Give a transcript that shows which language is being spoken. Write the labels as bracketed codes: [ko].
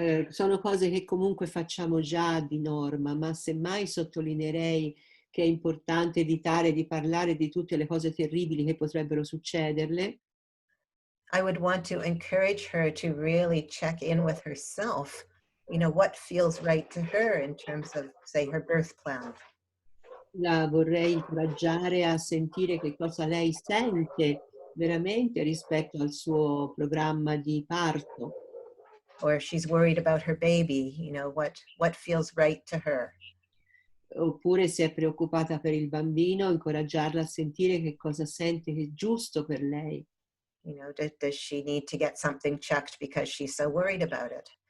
[it] Sono cose che comunque facciamo già di norma, ma semmai sottolineerei che è importante evitare di parlare di tutte le cose terribili che potrebbero succederle. [en] I would want to encourage her to really check in with herself, what feels right to her in terms of, say, her birth plan. [it] La vorrei incoraggiare a sentire che cosa lei sente veramente rispetto al suo programma di parto. [en] Or if she's worried about her baby, what feels right to her. [it] Oppure se è preoccupata per il bambino, incoraggiarla a sentire che cosa sente che è giusto per lei. [en] Does she need to get something checked because she's so worried about it?